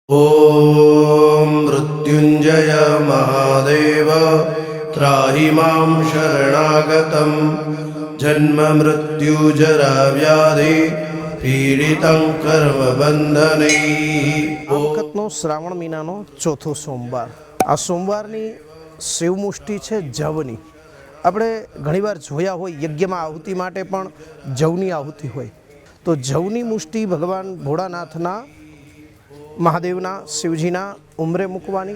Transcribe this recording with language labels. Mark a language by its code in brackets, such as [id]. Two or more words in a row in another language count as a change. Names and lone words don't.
[sa] ॐ मृत्युञ्जय महादेव त्राहि मां शरणागतं जन्म मृत्यु जरा व्याधि पीडितं कर्मबन्धनैः। [gu] આ વખતનો શ્રાવણ મહિનાનો ચોથો સોમવાર, આ સોમવારની શિવમુષ્ટિ છે જવની. આપણે ઘણીવાર જોયા હોય યજ્ઞમાં આહુતિ માટે પણ જવની આહુતિ હોય, તો જવની મુષ્ટિ ભગવાન ભોળાનાથના મહાદેવના શિવજીના ઉંમરે મૂકવાની.